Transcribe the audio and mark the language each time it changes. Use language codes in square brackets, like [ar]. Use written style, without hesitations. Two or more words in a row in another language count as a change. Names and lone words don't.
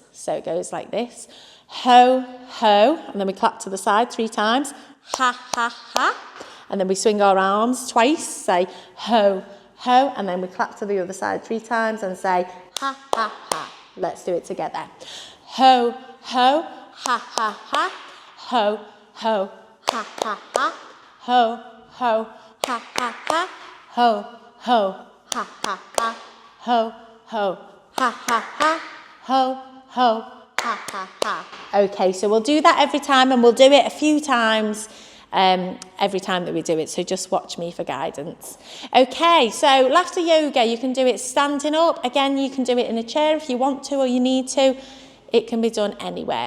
[en] So it goes like this. Ho, ho, and then we clap to the side 3 times. Ha, ha, ha. And then we swing our arms twice, say ho, ho, and then we clap to the other side 3 times and say ha, ha, ha. Let's do it together. Ho, ho, ha, ha, ha. Ho, ho, ha, ha, ha. Ho, ho, ha, ha, ha. Ho, ho, ha, ha, ha. Ho, ho, ha, ha, ha. Ho, ho, ha, ha, ha. Okay, so we'll do that every time and we'll do it a few times every time that we do it. So just watch me for guidance. Okay, so laughter yoga, you can do it standing up. Again, you can do it in a chair if you want to or you need to. It can be done anywhere.